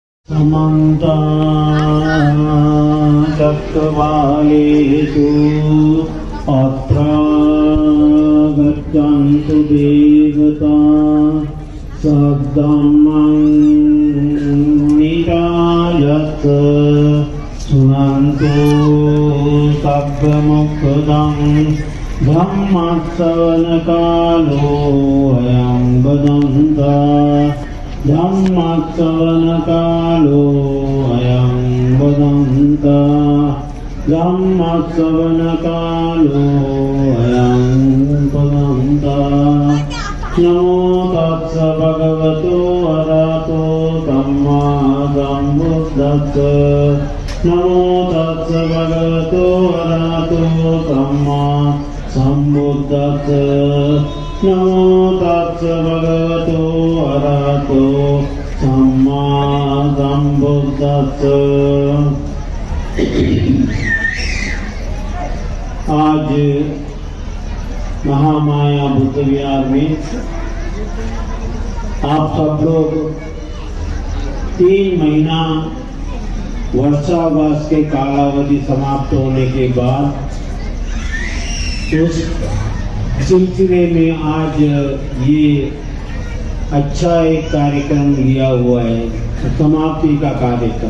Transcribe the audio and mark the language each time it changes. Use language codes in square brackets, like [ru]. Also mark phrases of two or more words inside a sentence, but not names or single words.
[pi] समन्त चक्रवालेषु अत्र गच्छन्तु देवता सद्धम्मं निरायत् शृण्वन्तु सब्बमुक्तं धम्मश्रवणकालो अयं वदन्तः धम्मश्रवणकालो अयं वदन्तः धम्मश्रवणकालो अयं वदन्तः नमो तस्स भगवतो अरहतो सम्मा सम्बुद्धस्स नमो तस्स भगवतो अरहतो सम्मा सम्बुद्धस्स नमो तस्स भगवतो अरहतो सम्मा सम्बुद्धस्स। [hi] आज महामाया बुद्ध विहार में आप सब लोग 3 महीना वर्षावास के कालावधि समाप्त होने के बाद उस सिलसिले में आज ये अच्छा एक कार्यक्रम लिया हुआ है, समाप्ति का कार्यक्रम।